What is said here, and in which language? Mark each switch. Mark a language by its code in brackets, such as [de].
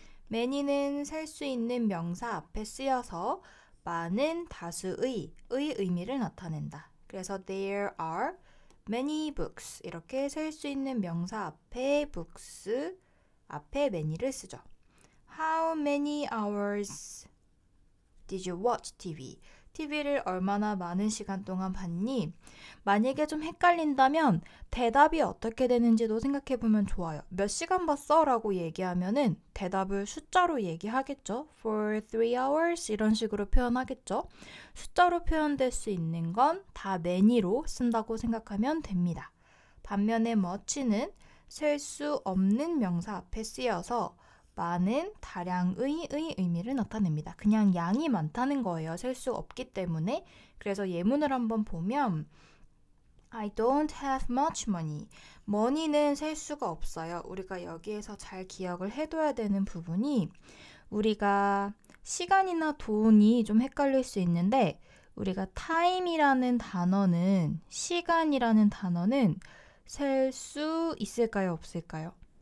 [ko] many는 셀 수 있는 명사 앞에 쓰여서 많은 다수의 의미를 나타낸다. 그래서 [en] there are many books [ko] 이렇게 셀 수 있는 명사 앞에 books 앞에 many를 쓰죠. [en] How many hours did you watch TV? [ko] TV를 얼마나 많은 시간 동안 봤니? 만약에 좀 헷갈린다면 대답이 어떻게 되는지도 생각해보면 좋아요. 몇 시간 봤어? 라고 얘기하면은 대답을 숫자로 얘기하겠죠. [en] For 3 hours [ko] 이런 식으로 표현하겠죠. 숫자로 표현될 수 있는 건 다 many로 쓴다고 생각하면 됩니다. 반면에 much는 셀 수 없는 명사 앞에 쓰여서 많은, 다량의 의미를 나타냅니다. 그냥 양이 많다는 거예요. 셀 수 없기 때문에. 그래서 예문을 한번 보면 [en] I don't have much money. [ko] money는 셀 수가 없어요. 우리가 여기에서 잘 기억을 해둬야 되는 부분이 우리가 시간이나 돈이 좀 헷갈릴 수 있는데 우리가 time이라는 단어는 시간이라는 단어는 셀 수 있을까요? 없을까요?